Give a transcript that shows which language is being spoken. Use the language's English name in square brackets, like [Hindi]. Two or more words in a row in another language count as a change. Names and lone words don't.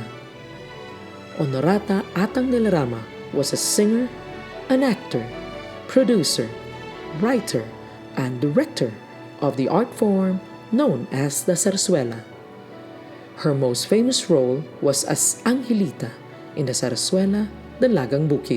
[English] Honorata Atang de la Rama was a singer, an actor, producer, writer, and director of the art form known as the zarzuela. Her most famous role was as Angelita in the zarzuela Dalagang Bukid.